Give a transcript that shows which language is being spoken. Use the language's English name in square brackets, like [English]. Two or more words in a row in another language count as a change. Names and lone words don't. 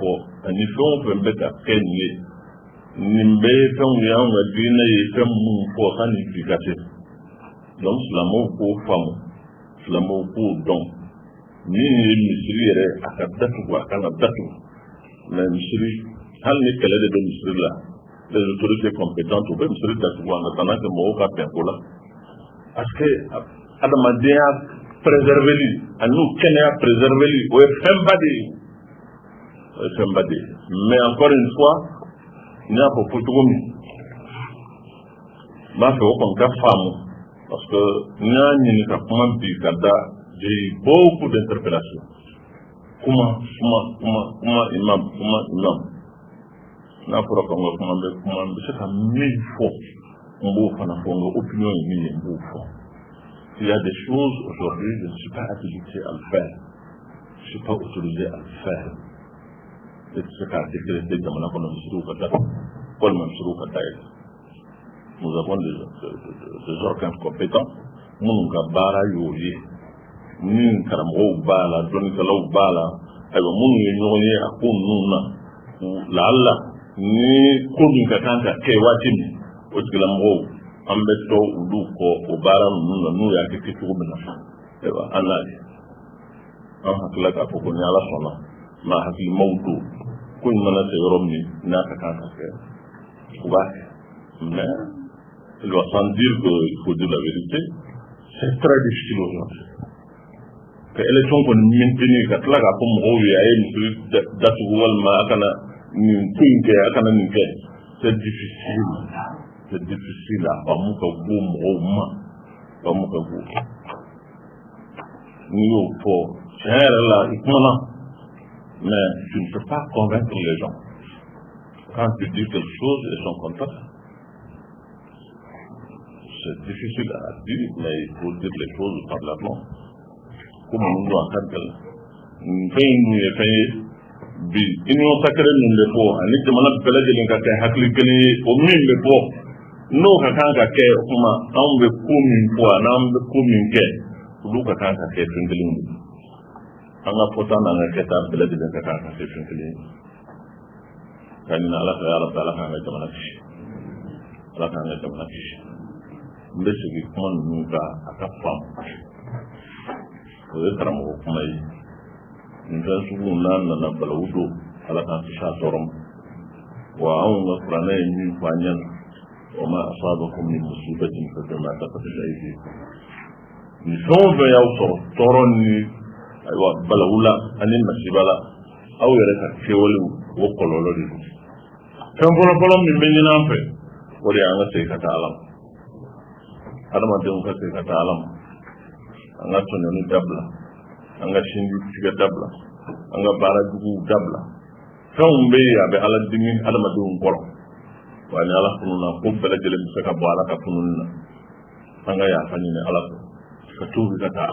[Bambara] fɔ ani fɛn o fɛn bɛ ka kɛ nin ye nin bɛɛ ye fɛnw ye anw ka diinɛ ye fɛn minnu fɔ sanni bi ka se donc silamɛw k'o faamu silamɛw k'o dɔn min ye misiri yɛrɛ a ka datugu a kana datugu mais misiri hali ni kɛlɛ de bɛ misiri la [French] les autorités compétentes [Bambara] u bɛ misiri datugu [French] en attendant que [Bambara] mɔgɔw ka bɛn ko la [French] parce que [Bambara] adamadenya préserveli ani kɛnɛya préserveli o ye fɛnba de ye o ye fɛnba de ye [French] mais encore une fois [Bambara] n y'a fɔ cogo min n b'a fɛ o kɔni ka faamu [French] parce que [Bambara] n y'a ɲini ka kuma bi ka da [French] j'ai eu beaucoup d'interpellations [Bambara] kuma imam n'a fɔra ko n ka kuma n bɛ se ka min fɔ n b'o fana fɔ n ka opinion ye min ye n b'o fɔ [French] il y a des choses aujourd'hui je ne suis pas habilité à le faire je ne suis pas autorisé à le faire et c'est ce qu'a décrété [Bambara] jamana kɔnɔ misiriw ka da walima misiriw ka da yɛlɛ [French] nous avons des organes compétents [Bambara] minnu ka baara y'o ye min karamɔgɔw b'a la dɔnnikɛlaw b'a la ayiwa minnu ye ɲɔgɔn ye a ko ninnu na laala ni ko min ka kan ka kɛ waati min o tigilamɔgɔw an bɛ tɔ olu kɔ o baara ninnu na n'u y'a kɛ cogo min na ayiwa an n'a ye an hakilila k'a fɔ ko ni ala sɔnna maa hakilimaw don ko in mana se yɔrɔ min n'a ka kan ka kɛ u b'a kɛ [French] mais il va sans dire qu'il faut dire la vérité c'est très difficile aujourd'hui que élection [Bambara] kɔni maintenir ka tila k'a fɔ mɔgɔw ye a ye misiri datugu walima a kana nin ko in kɛ a kana nin kɛ [French] c'est difficile [Bambara] a faamu ka go mɔgɔw ma faamu ka go n'i y'o fɔ tiɲɛ yɛrɛ la i kumana [French] mais tu ne peux pas convaincre les gens quand tu dis quelque chose ils sont contents. C'est difficile à dire mais il faut dire les choses parallèlement comme nous doit faire [Bambara] fɛn in ye fɛn ye bi [French] union sacrée [Bambara] min bɛ fɔ ani jamana bɛɛ lajɛlen ka kɛ hakili kelen ye o min bɛ fɔ n'o ka kan ka kɛ o kuma anw bɛ ko min fɔ n'an bɛ ko min kɛ olu ka kan ka kɛ fɛn kelen ye an ka fɔta n'an ka kɛta bɛɛ lajɛlen ka kan ka kɛ fɛn kelen ye ka ɲini ala fɛ ala fɛ ala k'an ka jamana kisi ala k'an ka jamana kisi n bɛ segin kuma ninnu kan a ka faamu o ye karamɔgɔ kuma ye nin fɛn sugu n'an nana balawu don ala k'an kisi a tɔɔrɔ ma wa anw ka kuranɛ ye min fɔ an ɲɛna [Arabic] وما أصابكم من مصيبة فبما كسبت أيديكم [Bambara] ni fɛn o fɛn y'aw sɔrɔ tɔɔrɔ ni ayiwa balawu la ani masiba la aw yɛrɛ ka kɛwalew o kɔlɔlɔ de don fɛn fɔlɔfɔlɔ min bɛ ɲini an fɛ o de ye an ka segin ka taa ala ma adamadenw ka segin ka taa ala ma an ka tɔɲɔni dabila an ka sinji tigɛ dabila an ka baara juguw dabila fɛnw bɛ yen a bɛ ala dimi adamadenw kɔrɔ wa ni ala fununa ko bɛɛ lajɛlen bɛ se ka bɔ ala ka fununi na an ka yafa ɲini ala fɛ ka tuubi ka taa